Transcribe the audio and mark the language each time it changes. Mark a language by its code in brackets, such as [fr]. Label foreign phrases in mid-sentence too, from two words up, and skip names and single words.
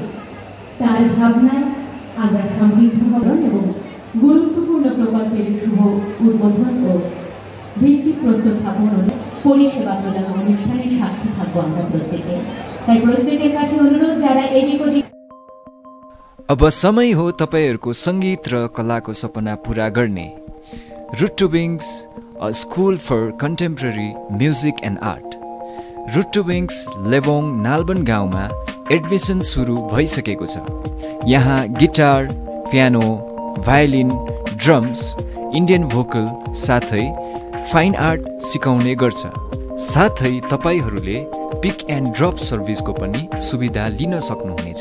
[bn] তার ভাবনায় আমরা সমৃদ্ধকরণ এবং গুরুত্বপূর্ণ প্রকল্পের শুভ উদ্বোধন ও ভিত্তি প্রস্তুত স্থাপন পরিষেবা প্রদান অনুষ্ঠানের সাক্ষী থাকবো আমরা प्रत्येके। তাই প্রত্যেকের কাছে অনুরোধ যারা এদিক ওদিক। [ne] अब समय हो तपाईहरुको संगीत र कलाको सपना पूरा गर्ने। रुट टु विङ्स, [en] a school for contemporary music and art. [ne] रुट टु विङ्स लेबोङ नालबन गाउँमा एडमिसन सुरु भइसकेको छ। यहाँ गिटार, पियानो, भायोलिन, ड्रम्स, [en] Indian vocal [ne] साथै [en] fine art [ne] सिकाउने गर्छ। साथै तपाईहरुले [en] pick and drop [ne] सर्भिसको पनि सुविधा लिन सक्नुहुनेछ।